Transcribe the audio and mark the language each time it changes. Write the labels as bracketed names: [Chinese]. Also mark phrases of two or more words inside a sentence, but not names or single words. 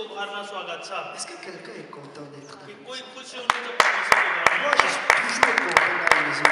[French] Est-ce que quelqu'un est content d'être là? [Nepali] कि [French] Moi, [Nepali] कोही खुसी हुनुहुन्छ परमेश्वरको घरमा [French] je suis toujours content dans la maison.